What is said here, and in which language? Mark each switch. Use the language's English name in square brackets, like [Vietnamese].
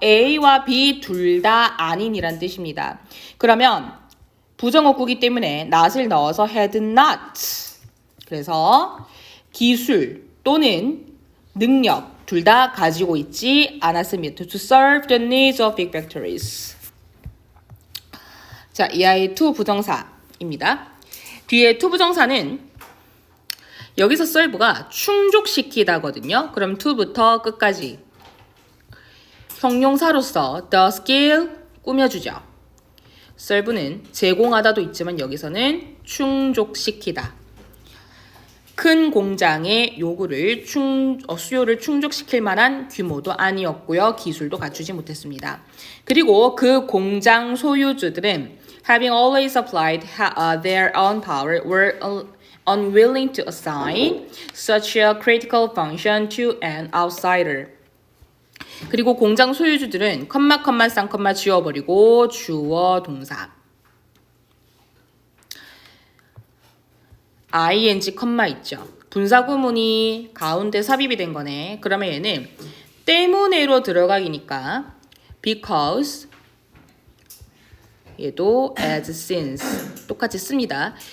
[Korean] A와 B 둘 다 아닌이란 뜻입니다. 그러면 부정어구기 때문에 not을 넣어서 had not. 그래서 기술 또는 능력 둘 다 가지고 있지 않았습니다. [English] To serve the needs of big factories. [Korean] 자, 이 아이 to 부정사입니다. 뒤에 to 부정사는 여기서 serve가 충족시키다거든요. 그럼 to부터 끝까지 형용사로서 the skill 꾸며주죠. serve는 제공하다도 있지만 여기서는 충족시키다. 큰 공장의 요구를 수요를 충족시킬 만한 규모도 아니었고요. 기술도 갖추지 못했습니다. 그리고 그 공장 소유주들은 [English] having always applied their own power were unwilling to assign such a critical function to an outsider. [Korean] 그리고 공장 소유주들은 컴마 쌍컴마 지워버리고 주어 동사 ing 컴마 있죠. 분사구문이 가운데 삽입이 된 거네. 그러면 얘는 때문에로 들어가기니까 because 얘도 as since 똑같이 씁니다.